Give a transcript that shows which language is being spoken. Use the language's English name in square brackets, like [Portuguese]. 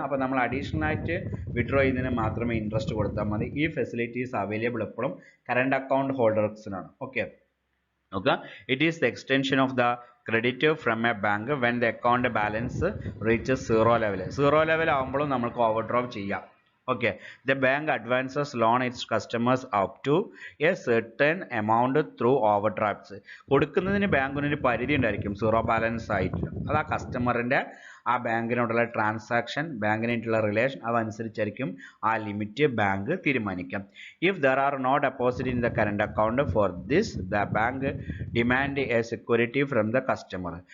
[Malayalam] അപ്പോൾ നമ്മൾ അഡീഷണൽ ആയിട്ട് വിത്ഡ്രോ ചെയ്യുന്നതിന് മാത്രമേ ഇൻട്രസ്റ്റ് കൊടുത്താൽ മതി. ഈ ഫെസിലിറ്റീസ് അവൈലബിൾ എപ്പോഴും കറണ്ട് അക്കൗണ്ട് ഹോൾഡേഴ്സിനാണ്. [English] Okay, നോക്കുക, it is the extension of the credit from a bank when the account balance reaches 0 level. [Malayalam] 0 level ആകുമ്പോഴും നമുക്ക് ഓവർ ഡ്രോ ചെയ്യാം. [English] Okay, the bank advances loan its customers up to a certain amount through overdrafts. [Malayalam] കൊടുക്കുന്നതിന് ബാങ്കിന് ഒരു പരിധി ഉണ്ടായിരിക്കും 0 balance ആയിട്ട്. അത് ആ കസ്റ്റമറിൻ്റെ ആ ബാങ്കിനോടുള്ള ട്രാൻസാക്ഷൻ, ബാങ്കിനായിട്ടുള്ള റിലേഷൻ അതനുസരിച്ചായിരിക്കും ആ ലിമിറ്റ് ബാങ്ക് തീരുമാനിക്കാം. [English] If there are no deposit in the current account for this, the bank demand a security from the customer.